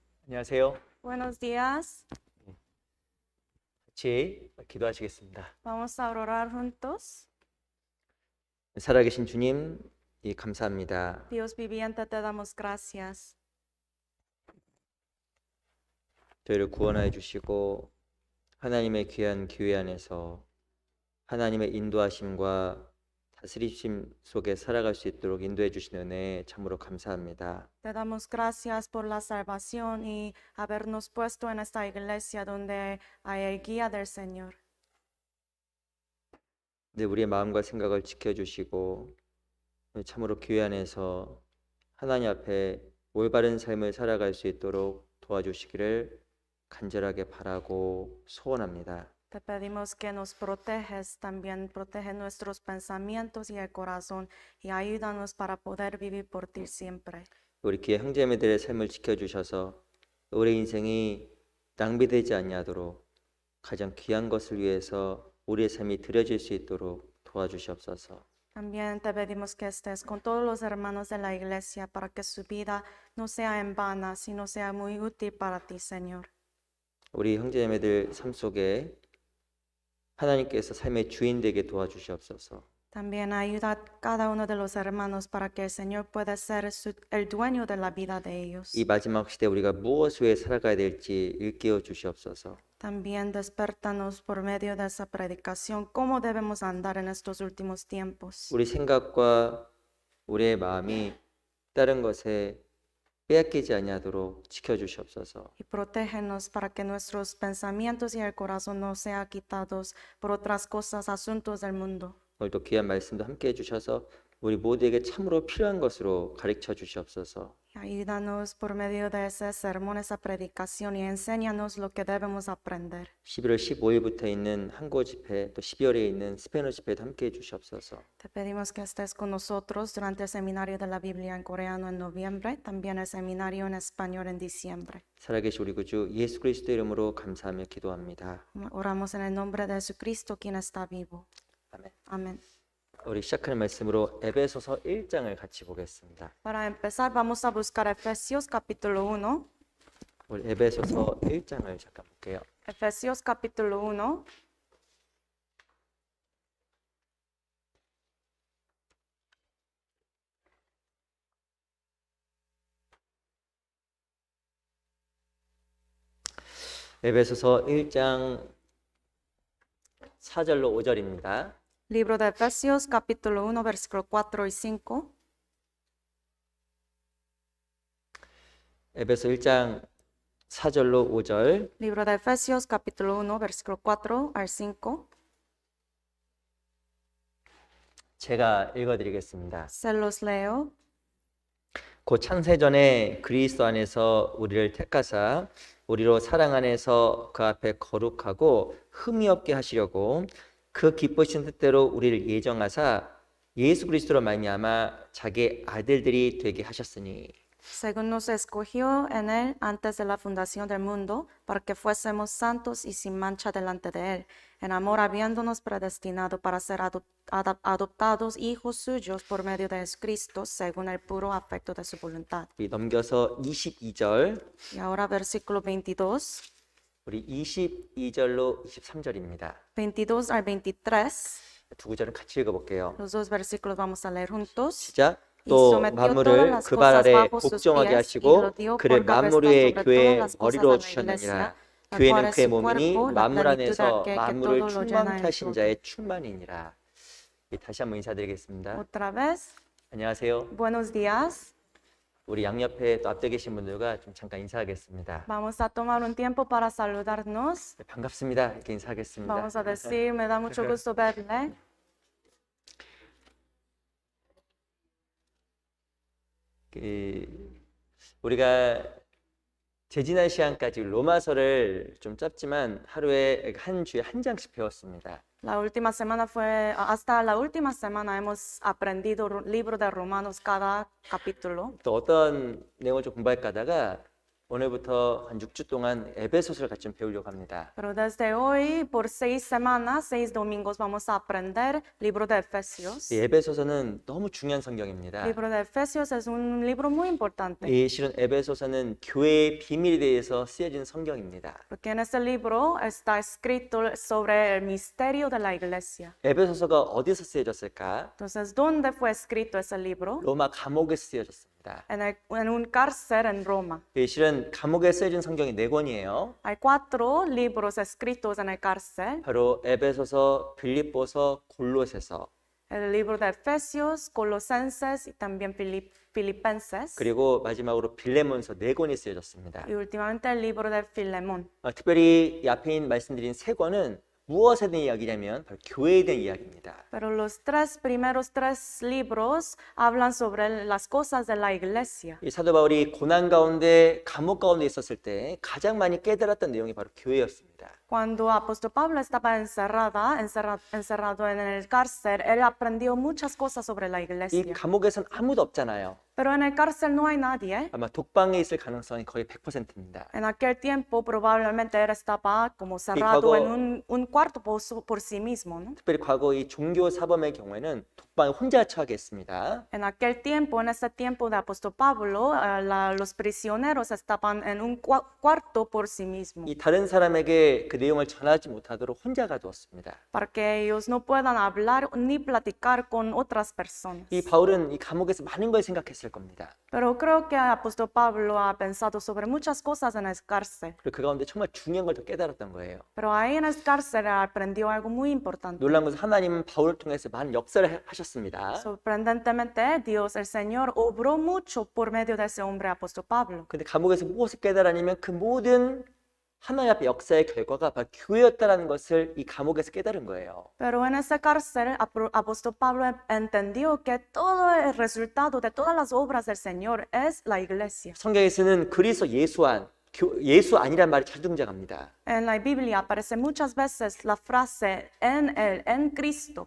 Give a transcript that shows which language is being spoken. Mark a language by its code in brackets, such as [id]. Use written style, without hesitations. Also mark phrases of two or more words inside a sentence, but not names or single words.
[ko] 안녕하세요. [es] Buenos días. [ko] 같이 기도하시겠습니다. [es] Vamos a orar juntos. [ko] 살아계신 주님, 감사합니다. [es] Dios viviente, te damos gracias. [ko] 저희를 구원하여 주시고 하나님의 귀한 기회 안에서 하나님의 인도하심과 다스리심 속에 살아갈 수 있도록 인도해 주신 은혜 참으로 감사합니다. [es] Te damos gracias por la salvación y habernos puesto en esta iglesia donde hay el guía del Señor. [ko] 네, 우리의 마음과 생각을 지켜주시고 참으로 교회 안에서 하나님 앞에 올바른 삶을 살아갈 수 있도록 도와주시기를 간절하게 바라고 소원합니다. [es] Te pedimos que nos proteges, también protege nuestros pensamientos y el corazón y ayúdanos para poder vivir por ti siempre. [ko] 우리 귀의 형제매들의 삶을 지켜주셔서 우리 인생이 낭비되지 아니하도록 가장 귀한 것을 위해서 우리의 삶이 드려질 수 있도록 도와주시옵소서. [es] También te pedimos que estés con todos los hermanos de la iglesia para que su vida no sea en vana, sino sea muy útil para ti, Señor. [ko] 우리 형제매들 삶 속에 하나님께서 삶의 주인 되게 도와주시옵소서. [es] También ayuda a cada uno de los hermanos para que el Señor pueda ser el dueño de la vida de ellos. [ko] 이 마지막 시대 우리가 무엇을 위해 살아가야 될지 일깨워 주시옵소서. [es] También despertanos por medio de esa predicación cómo debemos andar en estos últimos tiempos. [ko] 우리 생각과 우리의 마음이 다른 것에 빼앗기지 아니하도록 지켜주시옵소서. [es] Y protégenos para que nuestros pensamientos y el corazón no sean quitados por otras cosas, asuntos del mundo. [ko] 오늘도 귀한 말씀도 함께 해주셔서 우리 모두에게 참으로 필요한 것으로 가르쳐 주시옵소서. [es] Ayúdanos por medio de ese sermón, esa predicación y enséñanos lo que debemos aprender. [ko] 11월 15일부터 있는 한국 집회 또 12월에 있는 스페인어 집회도 함께 해주시옵소서. [es] Te pedimos que estés con nosotros durante el seminario de la Biblia en coreano en noviembre, también el seminario en español en diciembre. [ko] 살아계신 우리 구주 예수 그리스도 이름으로 감사하며 기도합니다. [es] Oramos en el nombre de Jesucristo, quien está vivo. [ko] 아멘. [es] Amén. [ko] 우리 시작하는 말씀으로 에베소서 1장을 같이 보겠습니다. [es] Para empezar, vamos a buscar Efesios capítulo 1. [ko] 우리 에베소서 1장을 잠깐 볼게요. [es] Efesios capítulo 1. [ko] 에베소서 1장 4절로 5절입니다. [es] Libro de Efesios capítulo 1, versículo 4 y 5. [ko] 에베소 1장 4절로 5절. [es] Libro de Efesios capítulo 1, versículo 4 al 5. [ko] 제가 읽어드리겠습니다. [es] Se los leo. [ko] 곧 창세전에 그리스도 안에서 우리를 택하사 우리로 사랑 안에서 그 앞에 거룩하고 흠이 없게 하시려고 그 기쁘신 뜻대로 우리를 예정하사 예수 그리스도로 말미암아 자기 아들들이 되게 하셨으니 [es] Según nos escogió en él antes de la fundación del mundo, para que fuésemos santos y sin mancha delante de él, en amor habiéndonos predestinado para ser adoptados hijos suyos por medio de Jesucristo, según el puro afecto de su voluntad. [ko] 우리 넘겨서 22절 [es] Y ahora versículo 22, [ko] 우리 22절로 23절입니다. [es] 22 al 23, [ko] 두 구절은 같이 읽어볼게요. [es] los dos versículos vamos a leer juntos. [ko] 시작. [es] Y [ko] 또 [es] sometió todas [ko] 만물을 [es] las [ko] 그 발 [es] cosas [ko] 아래 [es] bajo sus [ko] 복종하게 [es] pies y [ko] 하시고 [es] lo dio [ko] 그를 [es] por cabeza [ko] 만물 위에 [es] sobre [ko] 교회의 [es] todas las cosas [ko] 머리로 [es] de la [ko] 주셨느니라. [es] iglesia, el cual [ko] 교회는 [es] es [ko] 그의 [es] su [ko] 몸이니 [es] cuerpo, la [ko] 만물 [es] plenitud de [ko] 안에서 [es] aquel que [ko] 만물을 [es] todo lo llena [ko] 충만케 [es] en [ko] 하신 [es] todo. [ko] 자의 충만이니라. 다시 한번 인사드리겠습니다. [es] Otra vez, [ko] 안녕하세요. [es] buenos días. [ko] 우리 양옆에 또 앞에 계신 분들과 좀 잠깐 인사하겠습니다. [es] Vamos a tomar un tiempo para saludarnos. [ko] 네, 반갑습니다. 이렇게 인사하겠습니다. [es] Vamos a decir, me da mucho gusto verle. [ko] 우리가 재지난 시간까지 로마서를 좀 짧지만 하루에 한 주에 한 장씩 배웠습니다. [es] La última semana fue, hasta la última semana hemos aprendido libro de Romanos cada capítulo. [ko] 또 어떤 내용을 좀 공부할까 하다가 오늘부터 한 6주 동안 에베소서를 같이 좀 배우려고 합니다. [es] Pero desde hoy, por 6 semanas, 6 domingos, vamos a aprender libro de Efesios. [ko] 이 에베소서는 너무 중요한 성경입니다. [es] Libro de Efesios es un libro muy importante, [ko] 이 실은 에베소서는 교회의 비밀에 대해서 쓰여진 성경입니다. [es] porque en este libro está escrito sobre el misterio de la iglesia. [ko] 에베소서가 어디서 쓰여졌을까? [es] Entonces, ¿dónde fue escrito ese libro? [ko] 로마 감옥에서 쓰여졌습니다. [es] En un cárcel en Roma. [ko] 이 실은 감옥에 쓰여진 성경이 4권이에요. [es] Hay 4 libros escritos en el cárcel: [ko] 바로 에베소서, 빌립보서, 골로새서, [es] el libro de Efesios, Colosenses y también Filipenses. [ko] 그리고 마지막으로 빌레몬서 4권이 쓰여졌습니다. [es] Y últimamente el libro de Filemón. [ko] 특별히 이 앞에 말씀드린 3권은 무엇에 대한 이야기냐면 바로 교회에 대한 이야기입니다. [es] Pero los primeros 3 libros hablan sobre las cosas de la iglesia. [ko] 이 사도 바울이 고난 가운데 감옥 가운데 있었을 때 가장 많이 깨달았던 내용이 바로 교회였습니다. [es] Cuando apóstol Pablo estaba encerrado en el cárcel, él aprendió muchas cosas sobre la [ko] 이 [es] iglesia. [ko] 감옥에선 아무도 없잖아요. [es] Pero en el cárcel no hay nadie. [ko] 아마 독방에 있을 가능성이 거의 100%입니다. [es] En aquel tiempo probablemente él estaba como cerrado [ko] 과거- [es] en un cuarto por sí mismo, ¿no? [ko] 특별히 과거 이 종교 사범의 경우에는 독방에 혼자 처하게 했습니다. [es] En aquel tiempo, en ese tiempo de apóstol Pablo, los prisioneros estaban en un cuarto por sí mismos, [ko] 이 다른 사람에게 그 내용을 전하지 못하도록 혼자 가두었습니다. [es] para que ellos no puedan hablar ni platicar con otras personas. [ko] 이 바울은 이 감옥에서 많은 걸 생각했을 겁니다. [es] Pero creo que el apóstol Pablo ha pensado sobre muchas cosas en el cárcel. [ko] 그리고 그 가운데 정말 중요한 걸 더 깨달았던 거예요. [es] Pero ahí en el cárcel aprendió algo muy importante. [ko] 놀라운 것은 하나님은 바울을 통해서 많은 역사를 하셨습니다. [es] Sorprendentemente, Dios, el Señor, obró mucho por medio de ese hombre apóstol Pablo. [ko] 근데 감옥에서 무엇을 깨달았냐면 그 모든 하나님 앞에 역사의 결과가 바로 교회였다는 것을 이 감옥에서 깨달은 거예요. [es] Pero en ese cárcel, apóstol Pablo entendió que todo el resultado de todas las obras del Señor es la iglesia. [ko] 성경에서는 그리스도 예수 안, 예수 아니란 말이 자주 등장합니다. [es] En la Biblia aparece muchas veces la frase en él, en Cristo.